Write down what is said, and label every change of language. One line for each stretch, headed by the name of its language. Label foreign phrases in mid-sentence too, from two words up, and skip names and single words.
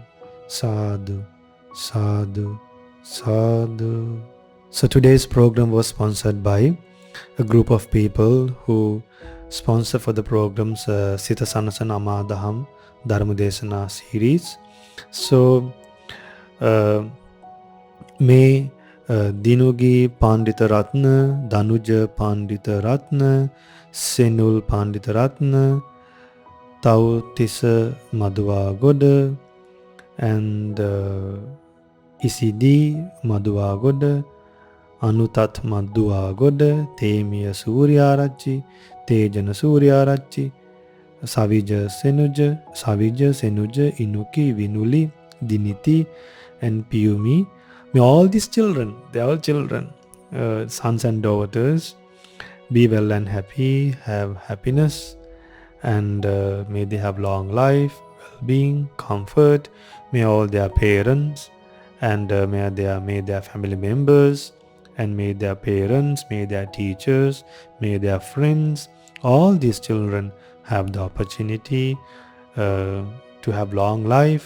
Pali: Sadhu, sadhu, sadhu.
English: So today's program was sponsored by a group of people who sponsor for the programs Sita Sanasan Amadaham Dharmadesana series. So may Dinugi Pandita Ratna, Danuja Pandita Ratna, Senul Pandita Ratna, Tautisa Madhua Goda, and Isidi Madhua Goda, Anutat Madhua Goda, Temiya Suryarachi, Tejana Suryarachi, Savija Senuja, Inuki, Vinuli, Diniti, and Piyumi. May all these children, they are all children, sons and daughters, be well and happy, have happiness, and may they have long life, well-being, comfort. May all their parents and may their family members, and may their parents, may their teachers, may their friends, all these children have the opportunity to have long life.